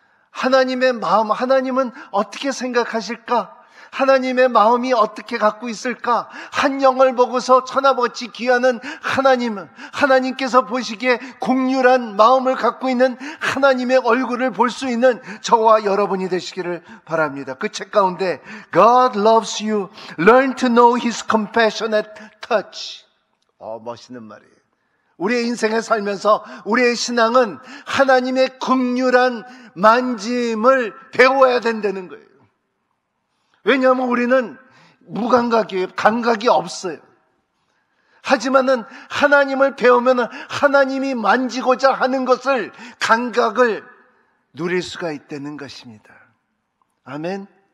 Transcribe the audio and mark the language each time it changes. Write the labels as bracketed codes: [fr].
[ko] 하나님의 마음, 하나님은 어떻게 생각하실까? 하나님의 마음이 어떻게 갖고 있을까? 한 영을 보고서 천하버치 귀하는 하나님은, 하나님께서 보시기에 공률한 마음을 갖고 있는 하나님의 얼굴을 볼 수 있는 저와 여러분이 되시기를 바랍니다. 그 책 가운데 [en] God loves you, learn to know His compassionate touch. [ko] 멋있는 말이에요. 우리의 인생에 살면서 우리의 신앙은 하나님의 긍휼한 만짐을 배워야 된다는 거예요. 왜냐하면 우리는 무감각이에요. 감각이 없어요. 하지만은 하나님을 배우면 하나님이 만지고자 하는 것을, 감각을 누릴 수가 있다는 것입니다. 아멘.